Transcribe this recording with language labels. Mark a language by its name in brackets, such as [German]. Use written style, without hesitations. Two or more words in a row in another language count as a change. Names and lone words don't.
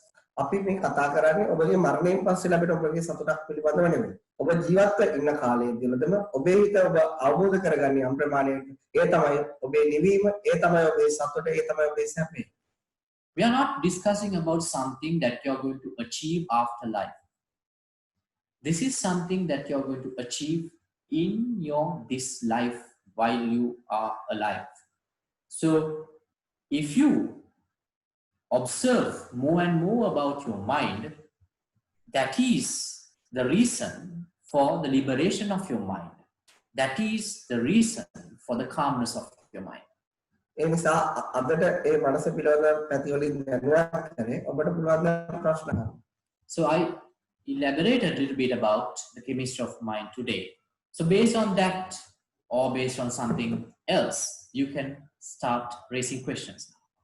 [Sinhala] අපි මේ කතා කරන්නේ ඔබගේ මරණයෙන් පස්සේ ලැබෙන ඔබගේ සතුටක් පිළිබඳව නෙමෙයි. ඔබ ජීවත් ඉන්න කාලයේදීලදම ඔබේ හිත ඔබ අවබෝධ කරගන්නේ යම් ප්‍රමාණයක. ඒ තමයි ඔබේ නිවීම, ඒ තමයි ඔබේ සතුට, ඒ තමයි ඔබේ සැපේ. [English] We are not discussing about something that you are going to achieve after life. This is something that you are going to achieve in this life while you are alive. So if you observe more and more about your mind, that is the reason for the liberation of your mind. That is the reason for the calmness of your mind. [Sinhala] ඒ නිසා අදට ඒ මනස පිළිබඳ පැති වලින් දැනුවත් කරේ ඔබට පුළුවන් ප්‍රශ්න අහන්න. [English] So I elaborate a little bit about the chemistry of mind today. So based on that or based on something else, you can start raising questions.